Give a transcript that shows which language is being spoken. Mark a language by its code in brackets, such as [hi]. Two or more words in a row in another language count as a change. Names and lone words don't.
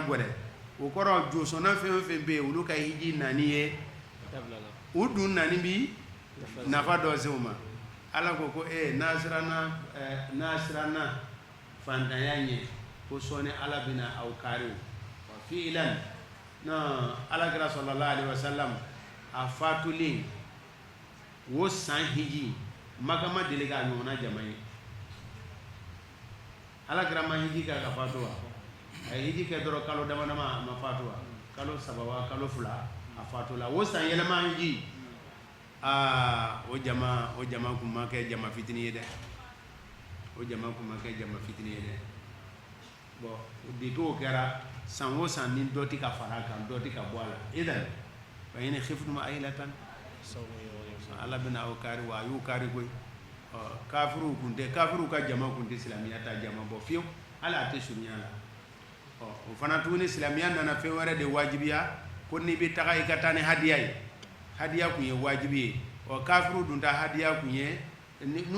[bm] gwɛrɛ o kɔrɔ josɔnna fɛn o fɛn bɛ yen olu ka hiji nani ye u dun nani bi nafa dɔ se o ma ala ko n'a siranna fantanya ɲɛ ko sɔɔni ala bɛna aw kari o fiilan na alakira [ar] صلى الله عليه وسلم [bm] a fatulen wo san hiji Maka ma deli k'a ɲɔgɔnna jama ye alakira ma hiji kɛ ka fatu wa a ye hiji kɛ dɔrɔn kalo dama dama a ma fatu wa kalo 3 wa kalo 2 a fatu la wo san yɛlɛma hiji o jama kun ma kɛ jama fitini ye dɛ o jama kun ma kɛ jama fitini ye dɛ bon depuis o kɛra san o san ni dɔ tɛ ka fara kan dɔ tɛ ka bɔ a la idan fa [ar] إن خفتم عيلة [bm] ala bɛna aw kari wa a y'u kari koyi kafiru ka jama kun tɛ silamɛya ta jama bɔ fiyewu hali a tɛ surunya la o fana tuguni silamɛya nana fɛn wɛrɛ de wajibiya ko n'i bɛ taga i ka taa ni hadiya ye hadiya kun ye wajibi ye kafiru dun ta hadiya kun ye n'u